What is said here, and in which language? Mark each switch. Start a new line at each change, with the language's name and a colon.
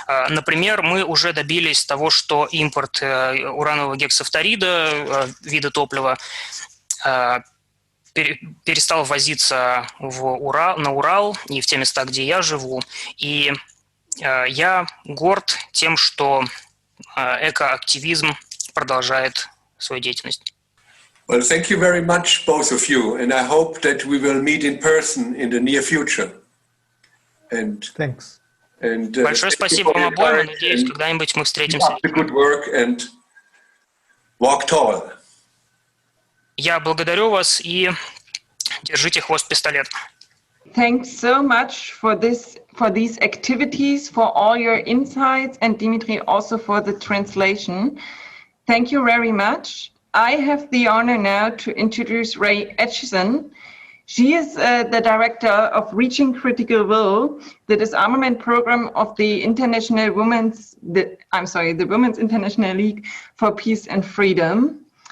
Russian: Например, мы уже добились того, что импорт уранового гексафторида, вида топлива, перестал ввозиться на Урал и в те места, где я живу. И я горд тем, что экоактивизм продолжает свою деятельность.
English: Well, thank you very much, both of you, and I hope that we will meet in person in the near future. And Thanks.
Russian: Большое спасибо вам обоим, и надеюсь, когда-нибудь мы встретимся.
English: Good work and walk tall.
Russian: Я благодарю вас и держите хвост пистолет.
English: Thanks so much for these activities, for all your insights, and Dimitri also for the translation. Thank you very much. I have the honor now to introduce Ray Acheson. She is the director of Reaching Critical Will, the disarmament program of the Women's International League for Peace and Freedom.